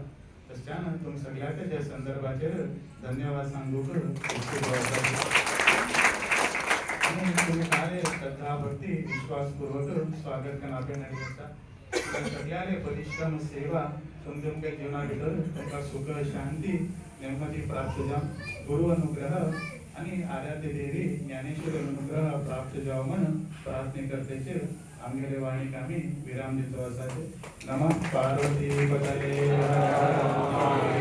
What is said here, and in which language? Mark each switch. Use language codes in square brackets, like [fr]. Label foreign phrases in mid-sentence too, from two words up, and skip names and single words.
[kok] तशच्यान तुम सगळ्याक ह्या संदर्भाचेर धन्यवाद सांगूक तुमी सारे श्रद्धा भक्ती विश्वासपूर्वक स्वागत करून आपल्यान हाडलें आसा. सगळ्याने परिश्रम सेवा तुमच्या जीवना भितर तुमका सुख शांती नेಮ್ಮदी प्राप्त जाव गुरु अनुग्रह आणि आराध्य देवी ज्ञानेश्वर अनुग्रह प्राप्त जाव म्हणून प्रार्थने करतेचे आमगेले वाणी कामी विराम देतो असाचे [sa] नमः पार्वती पतये